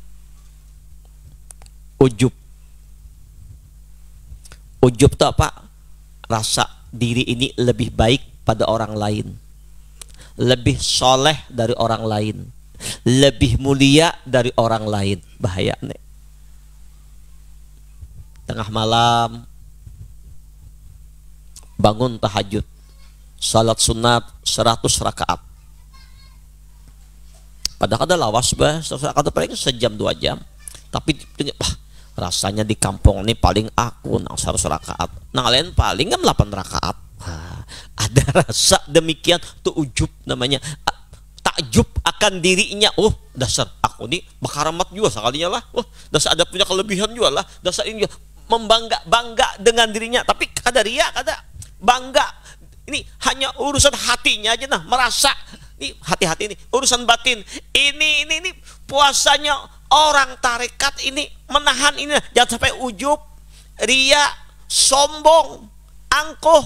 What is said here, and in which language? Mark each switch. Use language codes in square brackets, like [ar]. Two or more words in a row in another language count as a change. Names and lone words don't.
[id] Ujub. Ujub itu apa? Rasa diri ini lebih baik pada orang lain, lebih soleh dari orang lain, lebih mulia dari orang lain. Bahaya nih. Tengah malam bangun tahajud, salat sunat 100 rakaat. [bjn] Padahal ada lawas bah, 100 rakaat paling sejam 2 jam. Tapi rasanya di kampung ini paling aku nang 100 rakaat, nang lain paling kan 8 rakaat. [id] Ada rasa demikian tuh ujub namanya, takjub akan dirinya. [bjn] Oh dasar aku ini bakaramat juga sekalinya lah. [id] Oh dasar ada punya kelebihan juga lah. Dasar ini juga bangga dengan dirinya. Tapi kada ria, kada bangga. Ini hanya urusan hatinya aja nah, merasa ini hati-hati ini urusan batin. Ini puasanya orang tarekat ini menahan ini, jangan sampai ujub, ria, sombong, angkuh.